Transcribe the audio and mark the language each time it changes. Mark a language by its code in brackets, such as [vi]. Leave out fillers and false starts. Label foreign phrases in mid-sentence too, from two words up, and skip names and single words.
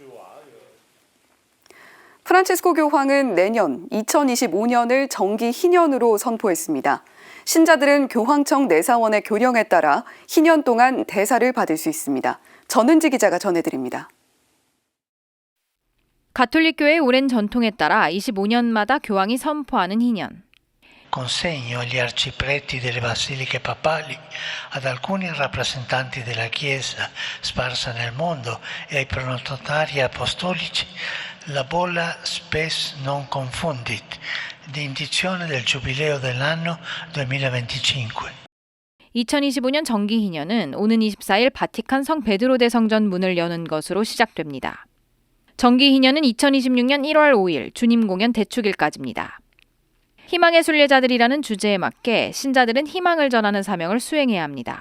[ko] 프란치스코 교황은 내년 2025년을 정기 희년으로 선포했습니다. 신자들은 교황청 내사원의 교령에 따라 희년 동안 대사를 받을 수 있습니다. 전은지 기자가 전해드립니다. 가톨릭교회의 오랜 전통에 따라 25년마다 교황이 선포하는 희년. [it] Consegno agli arcipreti delle basiliche papali, ad alcuni rappresentanti della Chiesa sparsa nel mondo e ai pronotari apostolici la bolla [la] spes non confundit, [it] di indizione del giubileo dell'anno 2025. [ko] 2025년 정기 희년은 오는 24일 바티칸 성 베드로 대성전 문을 여는 것으로 시작됩니다. 정기 희년은 2026년 1월 5일 주님 공연 대축일까지입니다. 희망의 순례자들이라는 주제에 맞게 신자들은 희망을 전하는 사명을 수행해야 합니다.